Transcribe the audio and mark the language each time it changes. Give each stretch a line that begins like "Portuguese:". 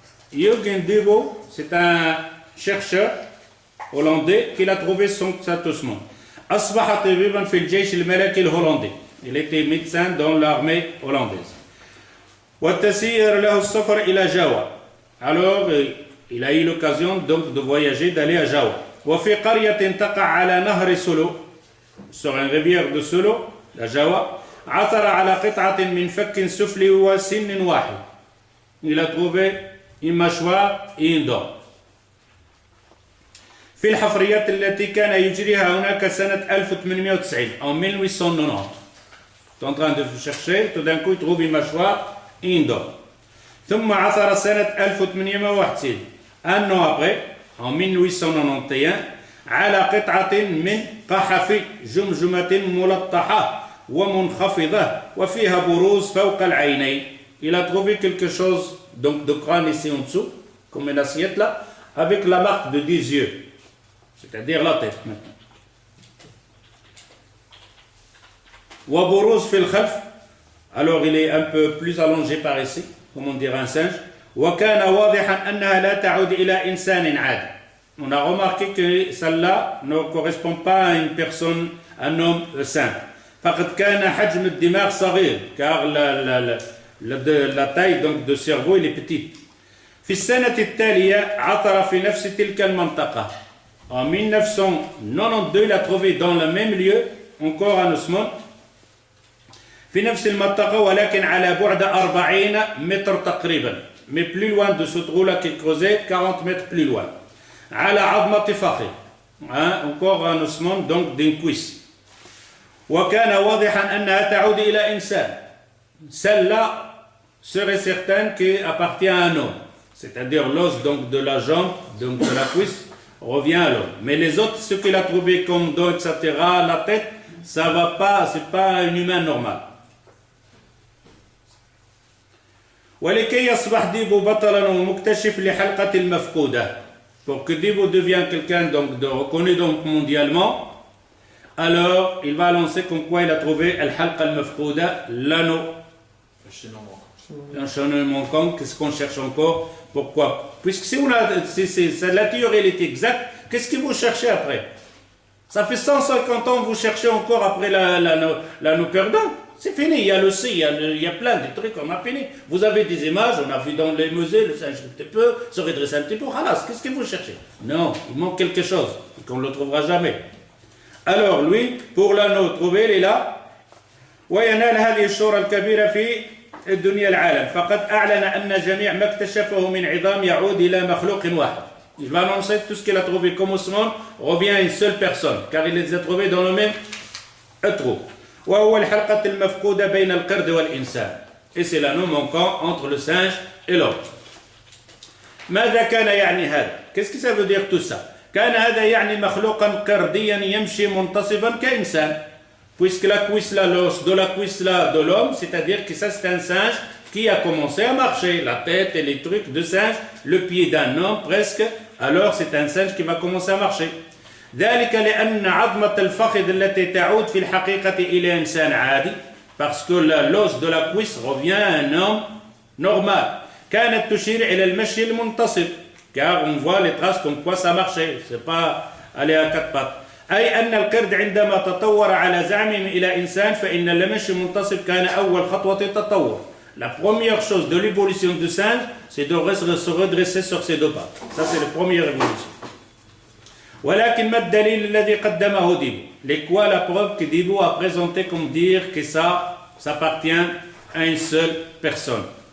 French: Jürgen Devo, c'est un chercheur hollandais qui a trouvé cet ossement.
Arabic: أصبح طبيبا في الجيش الملكي الهولندي.
French: Il était médecin dans l'armée hollandaise.
Arabic: وتسير له السفر إلى جاوا.
French: Alors, il a eu l'occasion donc de voyager, d'aller à Jawa.
Arabic: وفي قرية تقع على نهر سولو,
French: sur une rivière de Solo, la Jawa,
Arabic: عثر على قطعة من فك سفلي وسن واحد.
French: Il a trouvé une mâchoire et une dent.
Arabic: في الحفريات التي كان يجريها هناك سنة 1890
French: en 1890. Il est en train de chercher, tout d'un coup il trouve une mâchoire et une dent.
Arabic: ثم عثر سنة 1891
French: un an après en 1891
Arabic: على قطعة من قحف جمجمة ملطحة ومنخفضة وفيها بروز فوق العينين.
French: Il a trouvé quelque chose donc de crâne ici en dessous, comme une assiette là, avec la marque de 10 yeux, c'est-à-dire la tête maintenant.
Arabic: وبروز في الخلف,
French: alors il est un peu plus allongé par ici, comme on dirait un singe.
Arabic: وكان واضحا أنها لا تعود إلى إنسان عادي.
French: On a remarqué que celle-là ne correspond pas à une personne, un homme simple.
Arabic: فقد كان حجم الدماغ صغير,
French: car la taille donc de cerveau il est petite.
Arabic: في السنة التالية عثر في نفس تلك المنطقة.
French: En 1992 il a trouvé dans le même lieu encore un ossement.
Arabic: في نفس المنطقة ولكن على بعد 40 متر تقريبا.
French: Mais plus loin de ce trou-là qu'il creusait, 40 mètres plus loin.
Arabic: على عظمة فخذ.
French: Encore un ossement donc d'une cuisse.
Arabic: وكان واضحا أنها تعود إلى إنسان.
French: Celle-là serait certaine qu'elle appartient à un homme. C'est-à-dire l'os donc de la jambe, donc de la cuisse, revient à l'homme. Mais les autres, ce qu'il a trouvé comme dos, etc., la tête, ça va pas, c'est pas un humain normal.
Arabic: ولكي يصبح ديبو بطلا ومكتشف لحلقة المفقودة.
French: Pour que Dibo devienne quelqu'un donc de reconnu donc mondialement, alors il va annoncer comme quoi il a trouvé al-halqa al-mafqouda, l'anneau. Un chaînon manquant, qu'est-ce qu'on cherche encore? Pourquoi? Puisque si la théorie elle est exacte, qu'est-ce que vous cherchez après? Ça fait 150 ans que vous cherchez encore après l'anneau perdant. C'est fini, il y a le C, il y a plein de trucs, on a fini. Vous avez des images, on a vu dans les musées, le singe un petit peu, se redresser un petit peu, halas, qu'est-ce que vous cherchez? Non, il manque quelque chose, et qu'on ne le trouvera jamais. Alors lui, pour l'anneau trouvé, il est là.
Arabic: وينال هذه الشهرة الكبيرة في الدنيا العالم فقد أعلن أن جميع ما اكتشفه من عظام يعود إلى مخلوق واحد.
French: Il va annoncer tout ce qu'il a trouvé comme ossement revient à une seule personne, car il les a trouvés dans le même trou.
Arabic: وهو الحلقة المفقودة بين القرد والإنسان.
French: Et c'est l'anneau manquant entre le singe et l'homme.
Arabic: ماذا كان يعني هذا?
French: Qu'est-ce que ça veut dire tout ça?
Arabic: كان هذا يعني مخلوقا قرديا يمشي منتصبا كإنسان.
French: Puisque la cuisse là, l'os de la cuisse là de l'homme, c'est-à-dire que ça c'est un singe qui a commencé à marcher, la tête et les trucs de singe, le pied d'un homme presque, alors c'est un singe qui va commencer à marcher.
Arabic: ذلك لأن عظمة الفخذ التي تعود في الحقيقة إلى إنسان عادي,
French: parce que l'os de la cuisse revient à un homme normal.
Arabic: كانت تشير إلى المشي المنتصب,
French: car on voit les traces comme quoi ça marchait, c'est pas aller à quatre pattes.
Arabic: أي أن القرد عندما تطور على زعمهم إلى إنسان فإن المشي المنتصب كان أول خطوة التطور.
French: La première chose de l'évolution du singe, c'est de se redresser sur ses deux pattes. Ça c'est la première évolution.
Arabic: ولكن ما الدليل الذي قدمه ديبو?
French: Les quoi la preuve que Dibo a présenté comme dire que ça appartient à une seule personne.